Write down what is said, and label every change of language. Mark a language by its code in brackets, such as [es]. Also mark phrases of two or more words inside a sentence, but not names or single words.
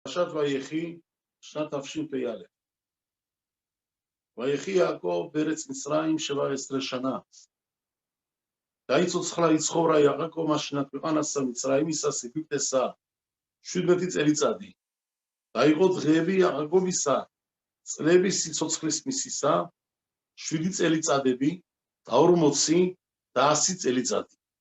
[he] פרשת ויחי שנת תשפ"א. ויחי יעקב בארץ מצרים 17 שנה. [ka] დაიცოცხლა იცხოვრა იაკობმა შინაქვეყანასა მიცრაიმისა ეგვიპტესა 17 წელიწადი. დაიყო დღეები იაკობისა წლების სიცოცხლის მისისა 7 წელიწადები და 40 და 100 წელიწადი.